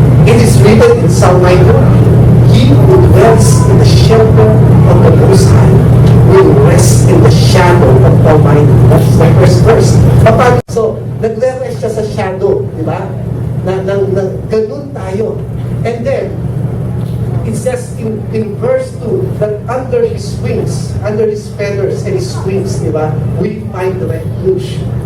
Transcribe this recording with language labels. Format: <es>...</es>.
<en>It is written in Psalm 9, He who dwells in the shelter of the Most High will rest in the shadow of Almighty. That's the first verse.</en> <tl>So, nagre-rest siya sa shadow, di ba? Ganun tayo.</tl> <en>And then, it says in verse 2 that under His wings, under His feathers and His wings, di ba, we find refuge.</en>